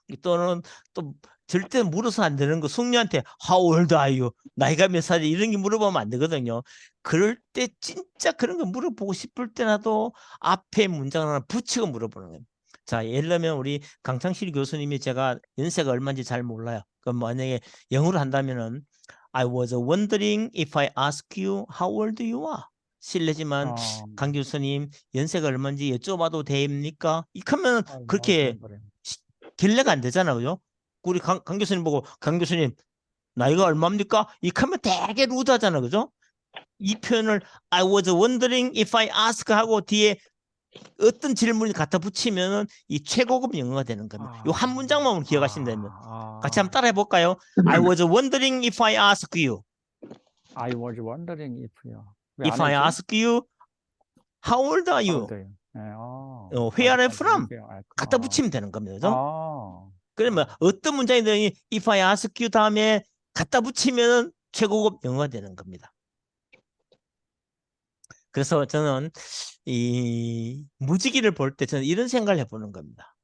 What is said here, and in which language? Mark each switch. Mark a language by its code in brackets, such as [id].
[ko] 또는 또 절대 물어서 안 되는 거 숙녀한테 [en] How old are you? [ko] 나이가 몇 살이 이런 게 물어보면 안 되거든요. 그럴 때 진짜 그런 거 물어보고 싶을 때라도 앞에 문장 하나 붙이고 물어보는 거예요. 자, 예를 들면 우리 강창실 교수님이 제가 연세가 얼마인지 잘 몰라요. 그럼 만약에 영어로 한다면은 [en] I was wondering if I ask you how old you are. [ko] 실례지만 강 교수님 연세가 얼마인지 여쭤봐도 됩니까? 이러면 그렇게 결례가 안 되잖아요. 그죠? 우리 강 교수님 보고 강 교수님 나이가 얼마입니까? 이러면 되게 루드하잖아요. 그죠? 이 표현을 [en] I was wondering if I ask [ko] 하고 뒤에 어떤 질문을 갖다 붙이면 이 최고급 영어가 되는 겁니다. 이 한 문장만 기억하시면 됩니다. 같이 한번 따라해 볼까요? [en] I was wondering if I ask you. I was wondering if you. If I ask you, how old are you? Where are you from? [ko] 갖다 붙이면 되는 겁니다. 그죠? 그러면 어떤 문장이든 [en] if I ask you [ko] 다음에 갖다 붙이면 최고급 영어가 되는 겁니다. 그래서 저는 이 무지개를 볼 때 저는 이런 생각을 해보는 겁니다.